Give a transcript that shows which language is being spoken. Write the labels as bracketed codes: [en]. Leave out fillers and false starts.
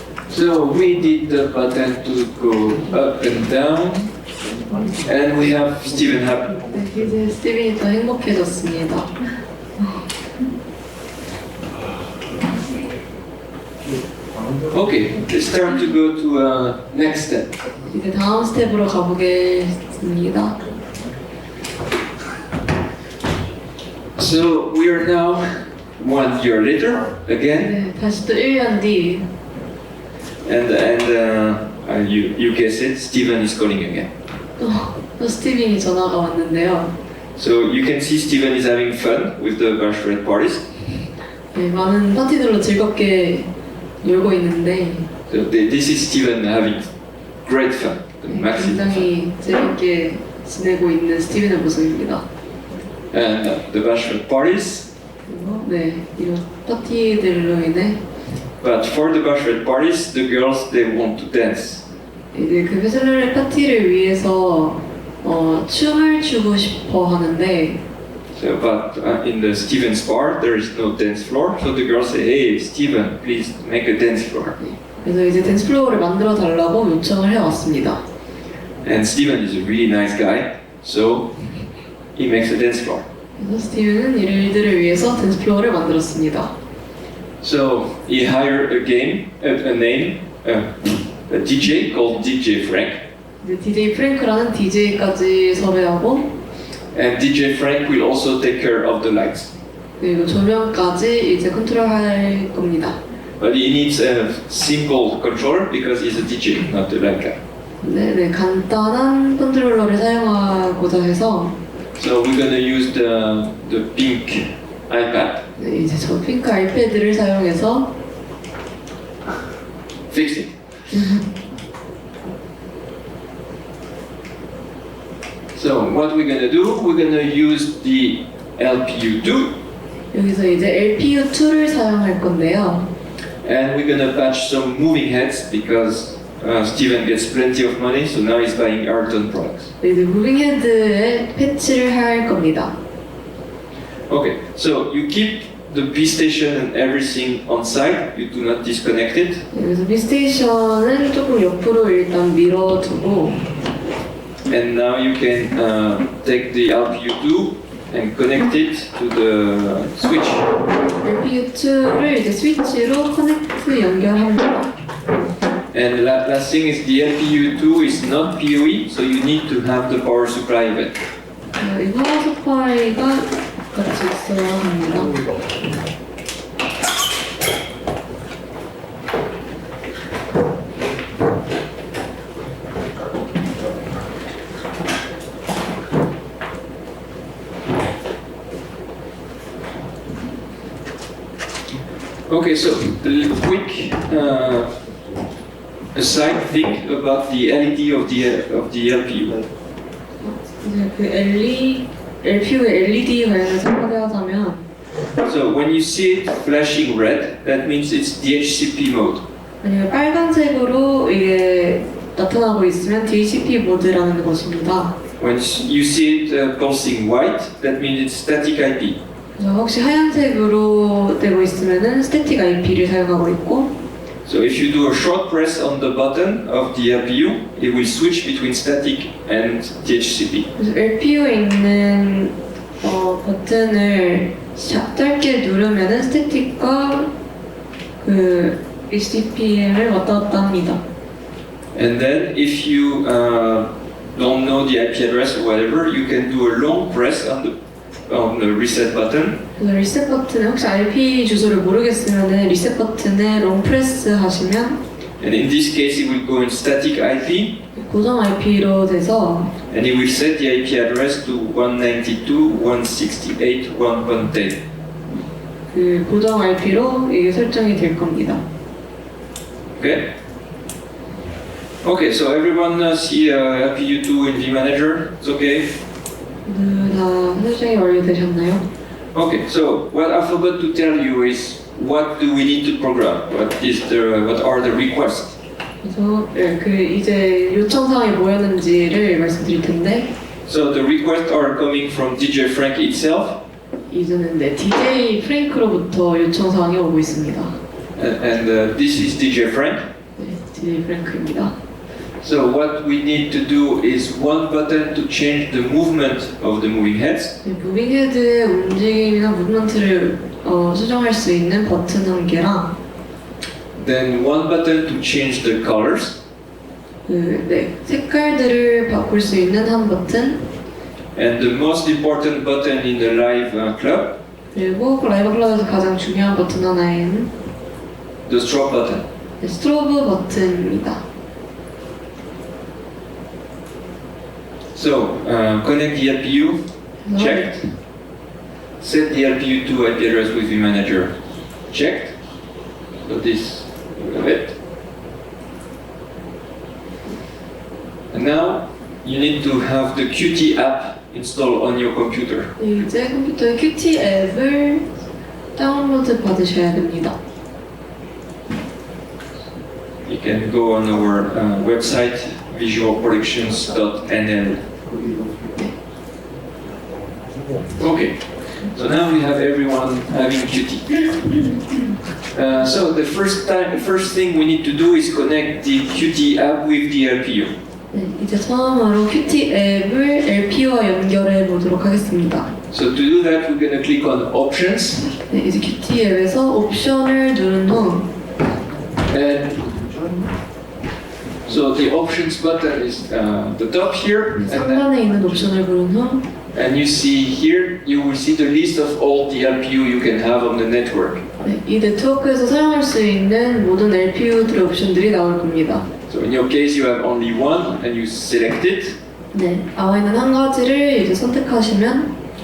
[en] So we did the button to go up and down, and we have Steven happy. [ko] 네, 이제 스티븐이 더 행복해졌습니다. [en] Okay, it's time to go to next step. [ko] 이제 다음 스텝으로 가보겠습니다. [en] So we are now 1 year later again, [ko] 네, 다시 또 1년 뒤 [en] and you guess it, Steven is calling again. [ko] 또 스티븐이 전화가 왔는데요. [en] So you can see Steven is having fun with the bachelorette parties. [ko] 네, 많은 파티들로 즐겁게 놀고 있는데 [en] So this is Steven having great fun. The maximum fun. [ko] 굉장히 재밌게 지내고 있는 스티븐의 모습입니다. [en] And the bachelorette parties. [ko] 그리고 네, 이런 파티들로 인해 [en] But for the bachelorette parties, the girls they want to dance. [ko] 이제 그 배슬러렛 파티를 위해서 춤을 추고 싶어 하는데 [en] So, but in the Steven's bar, there is no dance floor. So the girls say, "Hey, Steven, please make a dance floor." [ko] 그래서 이제 댄스 플로어를 만들어 달라고 요청을 해왔습니다. [en] And Steven is a really nice guy, so he makes a dance floor. [ko] 그래서 스티븐은 이들을 위해서 댄스 플로어를 만들었습니다. [en] So he hired a name, a DJ called DJ Frank. [ko] 이제 DJ 프랭크라는 DJ까지 섭외하고 [en] And DJ Frank will also take care of the lights. [ko] 그리고 조명까지 이제 컨트롤할 겁니다. [en] But he needs a simple controller because he's a DJ, not a light guy. [ko] 네, 간단한 컨트롤러를 사용하고자 해서 [en] So we're gonna use the pink iPad. [ko] 네, 이제 저 핑크 아이패드를 사용해서 [en] Fix it. So what we're gonna do, we're gonna use the LPU2 [ko] 여기서 이제 LPU2를 사용할 건데요. [en] and we're gonna patch some moving heads because Steven gets plenty of money, so now he's buying R&D products. [ko] 이제 무빙헤드에 패치를 할 겁니다. [en] Okay, so you keep the B station and everything on site. You do not disconnect it. [ko] 그래서 B 스테이션은 조금 옆으로 일단 밀어두고, [en] And now you can take the LPU2 and connect it to the switch. [ko] LPU2를 이제 스위치로 커넥트 연결합니다. [en] And last thing is the LPU2 is not PoE, so you need to have the power supply of it. [ko] 이 파워 서플라이가 같이 있어야 합니다. [en] Okay, so a quick aside thing about the LED of the LPU. [ko] 이제 그 LPU의 LED 관련해서 소개하자면, [en] So when you see it flashing red, that means it's DHCP mode. [ko] 만약에 빨간색으로 이게 나타나고 있으면 DHCP 모드라는 것입니다. [en] When you see it pulsing white, that means it's static IP. [ko] 그래서 혹시 하얀색으로 되고 있으면은 스태틱 IP를 사용하고 있고, [en] So if you do a short press on the button of the LPU, it will switch between static and DHCP. [ko] 그래서 LPU에 있는 버튼을 짧게 누르면은 스태틱과 그 HDPM을 왔다 갔다 합니다. [en] And then if you don't know the IP address or whatever, you can do a long press on the reset button. [ko] 그래서 리셋 버튼에 혹시 IP 주소를 모르겠으면은 리셋 버튼에 롱 프레스 하시면, [en] And in this case, it will go in static IP, [ko] 고정 IP로 돼서 [en] and it will set the IP address to 192.168.1.10. [ko] 그 고정 IP로 이게 설정이 될 겁니다. [en] Okay. Okay, so everyone see LPU2 in vManager. It's okay. [ko] 다 설정이 완료되셨나요? [en] Okay, so what I forgot to tell you is what do we need to program? What are the requests? [ko] 그래서 그 이제 요청사항이 뭐였는지를 말씀드릴 텐데, [en] So the requests are coming from DJ Frank itself, [ko] 이제는 DJ 프랭크로부터 요청사항이 오고 있습니다. [en] and this is DJ Frank. [ko] 네, DJ 프랭크입니다. [en] So what we need to do is one button to change the movement of the moving heads, [ko] 무빙 헤드의 움직임이나 무브먼트를 수정할 수 있는 버튼 한 개랑, [en] then one button to change the colors, [ko] 색깔들을 바꿀 수 있는 한 버튼, [en] and the most important button in the live club, [ko] 그리고 라이브 클럽에서 가장 중요한 버튼 하나인 [en] the strobe button. [ko] 스트로브 버튼입니다. [en] So connect the LPU, checked. Set the LPU2 IP address with vManager, checked. So this we have it. And now you need to have the Qt app installed on your computer. [ko] 이제 컴퓨터에 Qt 앱을 다운로드 받으셔야 됩니다. [en] You can go on our website visualproductions.nl. Okay, so now we have everyone having Qt. So the first thing we need to do is connect the Qt app with the LPU. [ko] 네, 이제 처음으로 Qt 앱을 LPU와 연결해 보도록 하겠습니다. [en] So to do that, we're going to click on Options, [ko] 네, 이제 Qt 앱에서 옵션을 누른 후, [en] and so the Options button is the top here, [ko] 상단에 있는 옵션을 누른 후, [en] and you see here, you will see the list of all the LPU you can have on the network. [ko] 네, 이 네트워크에서 사용할 수 있는 모든 LPU들의 옵션들이 나올 겁니다. [en] So in your case, you have only one, and you select it, [ko] 네, 나와 있는 한 가지를 이제 선택하시면,